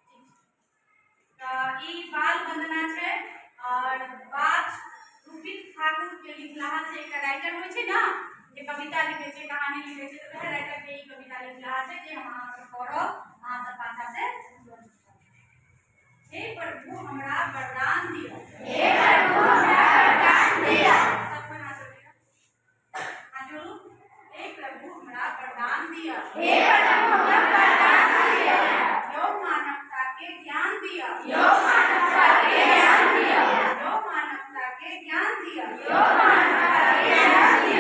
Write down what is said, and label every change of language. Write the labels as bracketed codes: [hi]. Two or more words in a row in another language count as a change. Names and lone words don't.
[mai] तो ई बाल वंदना छै और बात रूपित ठाकुर के लिखला छै। एक राइटर होय छै ना जे कविता लिखे छै, कहानी लिखे छै, तो वह राइटर के ई कविता लिखला छै जे हम अहाँ सब पढ़ब, अहाँ सब पाछा से। हे प्रभु हमरा वरदान दिया, हे प्रभु हमरा वरदान दिया। सब कोई हाथ जोड़िए, हाथ जोड़ो। हे प्रभु हमरा वरदान दिया, हे प्रभु हमरा वरदान दिया। यो मानवता के ज्ञान दिया, यो मानवता के ज्ञान दिया, यो मानवता के ज्ञान दिया, यो मानवता के ज्ञान दिया।